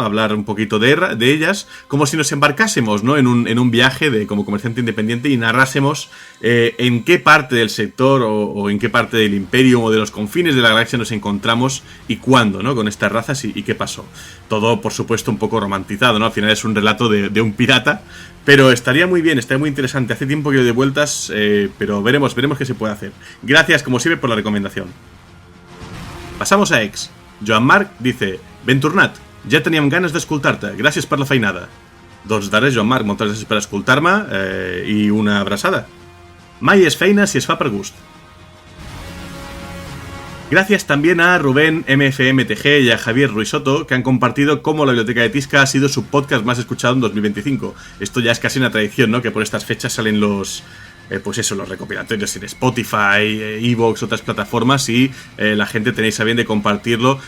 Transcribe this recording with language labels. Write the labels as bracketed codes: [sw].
[es] Hablar un poquito de ellas, como si nos embarcásemos, ¿no? En un viaje como comerciante independiente y narrásemos en qué parte del sector o en qué parte del imperio o de los confines de la galaxia nos encontramos y cuándo, ¿no? Con estas razas y qué pasó. Todo, por supuesto, un poco romantizado, ¿no? Al final es un relato de un pirata, pero estaría muy bien, estaría muy interesante. Hace tiempo que yo de vueltas, pero veremos qué se puede hacer. Gracias, como siempre, por la recomendación. Passamos a X. [ca] Joan Marc dice: Ben tornat, ja teníem ganes d'escoltar-te, gràcies per la feinada. Doncs d'ara, Joan Marc, moltes gràcies per escoltar-me i una abraçada. Mai és feina si es fa per gust. [es] Gracias también a Rubén MFMTG y a Javier Ruisoto, que han compartido cómo la Biblioteca de Tisca ha sido su podcast más escuchado en 2025. Esto ya es casi una tradición, ¿no? Que por estas fechas salen los recopilatorios en Spotify, Evox, otras plataformas y la gente tenéis a bien de compartirlo.